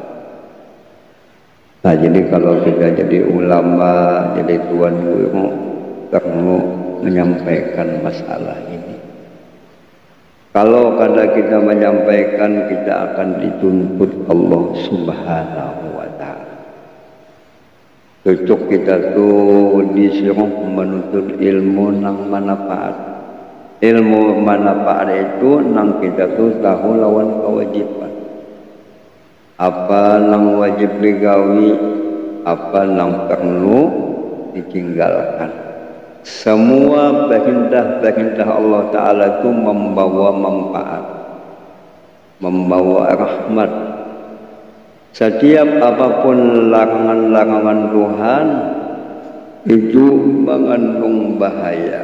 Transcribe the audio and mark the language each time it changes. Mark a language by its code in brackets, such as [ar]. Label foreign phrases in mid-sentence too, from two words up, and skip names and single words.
[id] Nah, jadi kalau kita jadi ulama, jadi tuan guru, perlu menyampaikan masalah ini. [bjn] Kalau kada kita menyampaikan, kita akan dituntut Allah [ar] Subhanahu wa ta'ala. [bjn] Cocok kita tuh disuruh menuntut ilmu nang manfaat. Ilmu manfaat itu nang kita tuh tahu lawan kewajiban. Apa nang wajib digawi, [id] apa yang perlu ditinggalkan. Semua perintah-perintah Allah Ta'ala itu membawa manfaat, membawa rahmat. Setiap apapun larangan-larangan Tuhan itu mengandung bahaya.